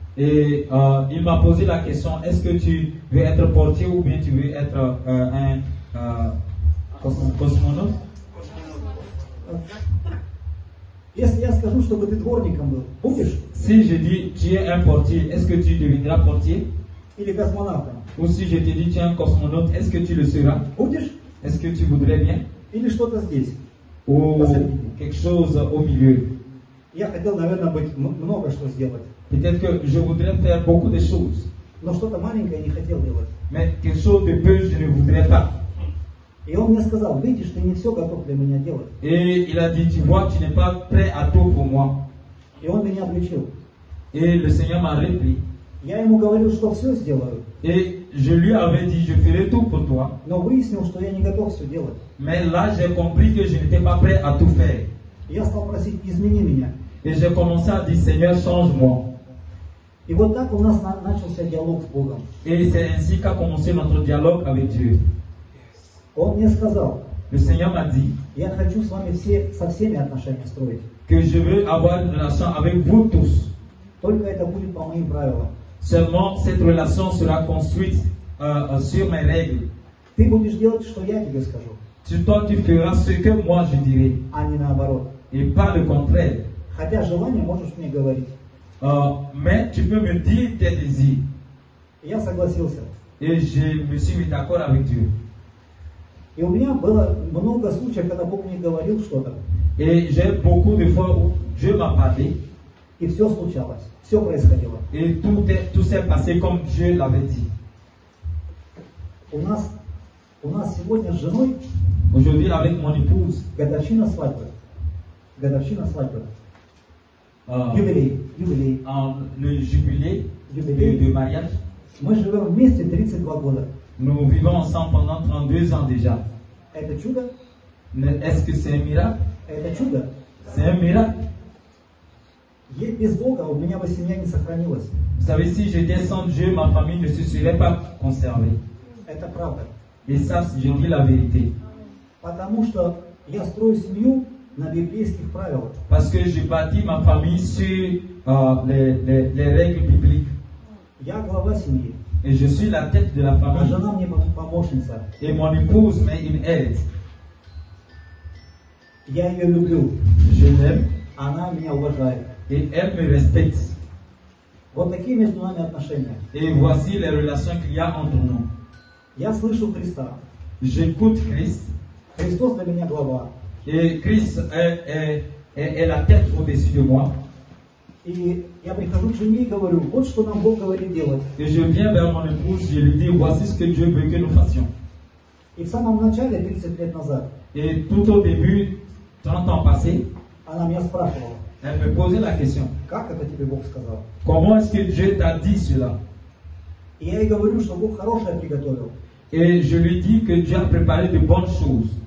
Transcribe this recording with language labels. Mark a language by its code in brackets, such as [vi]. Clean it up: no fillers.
[fr] Et il m'a posé la question, est-ce que tu veux être portier ou bien tu veux être un cosmonaute? [ru] Если я скажу, чтобы ты дворником был, будешь? [fr] Si je dis tu es un portier, est-ce que tu deviendras portier? [ru] Или космонавтом? [fr] Ou si je te dis tu es un cosmonaute, est-ce que tu le seras? [ru] Будешь? [fr] Est-ce que tu voudrais bien? [ru] Или что-то здесь? [fr] Ou [ru] Посередине. [fr] quelque chose au milieu? [ru] Я хотел, наверное, быть много что сделать. [fr] Peut-être que je voudrais faire beaucoup de choses, [ru] Но что-то маленькое не хотел делать. [fr] mais quelque chose de peu je ne voudrais pas. [ru] И он мне сказал, видишь, ты не все готов для меня делать. [fr] Et il a dit, tu vois, tu n'es pas prêt à tout pour moi. [ru] И он меня отключил. [fr] Et le Seigneur m'a repris. [ru] Я ему говорил, что все сделаю. [fr] Et je lui avais dit, je ferai tout pour toi. [ru] Но выяснил, что я не готов все делать. [fr] Mais là, j'ai compris que je n'étais pas prêt à tout faire. [ru] И я стал просить, измени меня. [fr] Et j'ai commencé à dire, Seigneur, change-moi. [ru] И вот так у нас начался диалог с Богом. [fr] Et c'est ainsi qu'a commencé notre dialogue avec Dieu. [ru] Он мне сказал, [fr] Le Seigneur m'a dit [ru] я хочу с вами со всеми отношения строить. [fr] que je veux avoir une relation avec vous tous. [ru] Только это будет по моим правилам. [fr] Seulement, cette relation sera construite sur mes règles. [ru] Ты будешь делать, что я тебе скажу, [fr] Toi, tu feras ce que moi je dirai. [ru] а не наоборот. [fr] Et pas le contraire. [ru] Хотя желание можешь мне говорить. [fr] Mais tu peux me dire tes désirs. [ru] И я согласился. [fr] Et je me suis mis d'accord avec Dieu. [ru] И у меня было много случаев, когда Бог мне говорил что-то. [fr] Et j'ai beaucoup de fois où Dieu m'a parlé. [ru] И все случалось. Все происходило. [fr] Et tout s'est passé comme Dieu l'avait dit. [ru] У нас сегодня с женой [fr] Aujourd'hui, avec mon épouse, [ru] годовщина свадьбы. Годовщина свадьбы. euh, Юбилей. [fr] le jubilé de mariage, [ru] Мы живем вместе 32 года. [fr] nous vivons ensemble pendant 32 ans déjà. [ru] Это чудо? [fr] Mais est-ce que c'est un miracle? [ru] Это чудо. [fr] C'est un miracle. [ru] Без Бога у меня бы семья не сохранилась. [fr] Vous savez, si j'étais sans Dieu, ma famille ne se serait pas conservée. [ru] Это правда. [fr] Et ça, je dis la vérité. [ru] Потому что я строю семью на библейских правилах. [fr] Parce que je bâtis ma famille sur les règles bibliques. [ru] Я глава семьи. [fr] Et je suis la tête de la [ru] А [fr] famille. [ru] жена мне помощница. [fr] Et mon épouse met une aide. [ru] Я ее люблю. [fr] Je l'aime [ru] Она меня уважает. [fr] et elle me respecte. [ru] Вот такие между нами отношения. [fr] Et voici les relations qu'il y a entre nous. [ru] Я слышу Христа. [fr] J'écoute Christ. [ru] Христос для меня глава. [fr] Et Christ est la tête au-dessus de moi. [ru] И я прихожу к жене и говорю, вот что нам Бог говорит делать. [fr] Et je viens vers mon épouse, je lui dis, voici ce que Dieu veut que nous fassions. [ru] И в самом начале, 30 лет назад, [fr] Et tout au début, 30 ans passés, [ru] она меня спрашивала, [fr] elle me posait la question, [ru] как это тебе Бог сказал? [fr] comment est-ce que Dieu t'a dit cela? [ru] И я ей говорю, что Бог хорошее приготовил. [fr] Et je lui dis que Dieu a préparé de bonnes choses.